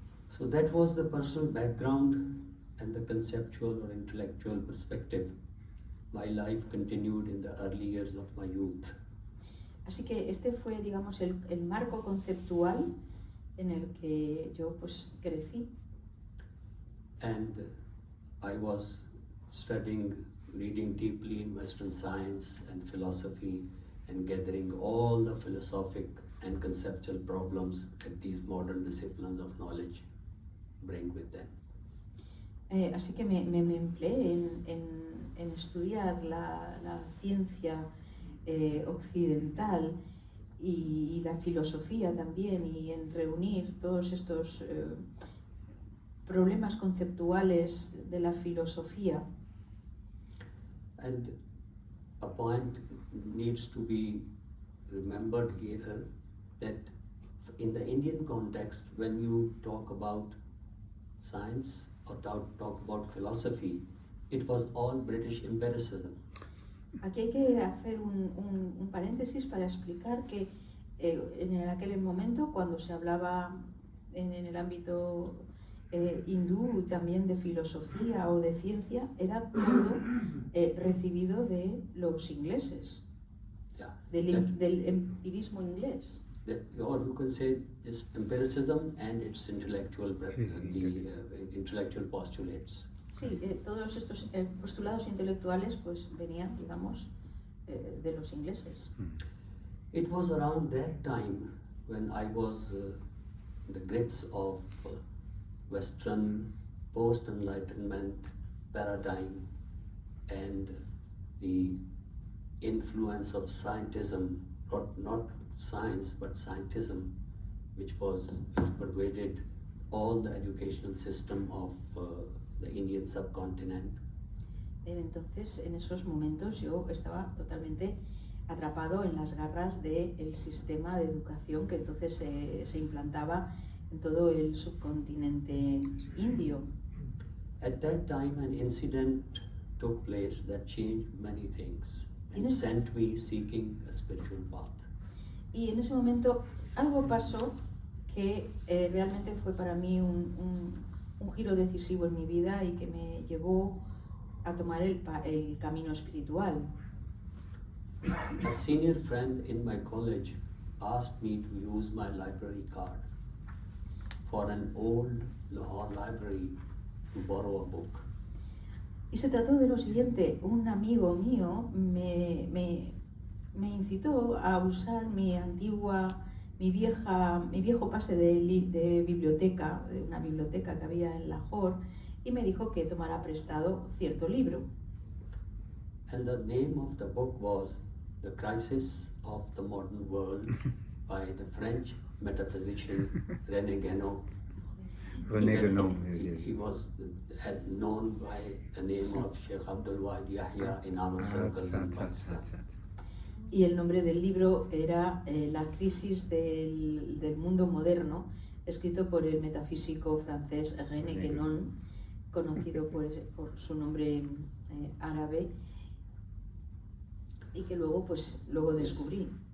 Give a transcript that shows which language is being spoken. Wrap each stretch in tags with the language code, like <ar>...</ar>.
<en>So that was the personal background and the conceptual or intellectual perspective. My life continued in the early years of my youth.</en> <es>Así que este fue, digamos, el marco conceptual en el que yo pues crecí.</es> <en>And I was studying, reading deeply in Western science and philosophy and gathering all the philosophic and conceptual problems that these modern disciplines of knowledge bring with them.</en> <es>Así que me empleé en estudiar la ciencia occidental y la filosofía también, y en reunir todos estos problemas conceptuales de la filosofía.</es> <en>And a point needs to be remembered here that in the Indian context, when you talk about science or talk about philosophy, it was all British empiricism.</en> <es>Aquí hay que hacer un paréntesis para explicar que en aquel momento, cuando se hablaba en el ámbito hindú también de filosofía o de ciencia, era todo recibido de los ingleses,</es> <en>Yeah.</en> <es>del empirismo inglés.</es> <en>Or you can say it's empiricism and its intellectual, intellectual postulates.</en> <es>Sí, todos estos postulados intelectuales pues venían, digamos, de los ingleses.</es> <en>It was around that time when I was in the grips of Western post-enlightenment paradigm and the influence of scientism, not science but scientism, which pervaded all the educational system of the Indian subcontinent.</en> <es>Entonces, en esos momentos yo estaba totalmente atrapado en las garras del sistema de educación que entonces se implantaba en todo el subcontinente indio.</es> <en>At that time, an incident took place that changed many things and sent me seeking a spiritual path.</en> <es>Y en ese momento algo pasó que realmente fue para mí un giro decisivo en mi vida y que me llevó a tomar el camino espiritual.</es> <en>A senior friend in my college asked me to use my library card for an old Lahore library to borrow a book.</en> <es>Y se trató de lo siguiente: un amigo mío me incitó a usar mi viejo pase de biblioteca, de una biblioteca que había en Lahore, y me dijo que tomara prestado cierto libro.</es> <en>And the name of the book was The Crisis of the Modern World by the French metaphysician René Guénon. He was as known by the name of Sheikh Abdul Wahid Yahya in our circles in Pakistan.</en> <es>Y el nombre del libro era La crisis del mundo moderno, escrito por el metafísico francés René Guénon, conocido por su nombre árabe, y que luego descubrí.</es>